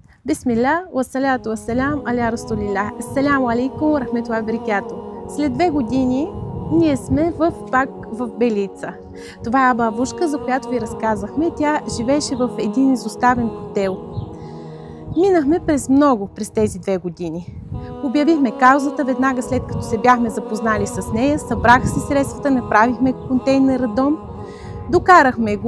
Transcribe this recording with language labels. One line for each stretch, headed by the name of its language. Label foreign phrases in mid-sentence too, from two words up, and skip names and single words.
Arabic: بسم الله، والصلاة والسلام، على رسول الله. السلام عليكم، ورحمة الله وبركاته.
Bulgarian: След 2 години ние сме пак в Белица. Това е бабушка, за която ви разказахме. Тя живееше в един изоставен хотел. Минахме през тези 2 години. Обявихме каузата веднага след като се бяхме запознали с нея, събраха си средствата, направихме контейнера дом, докарахме го.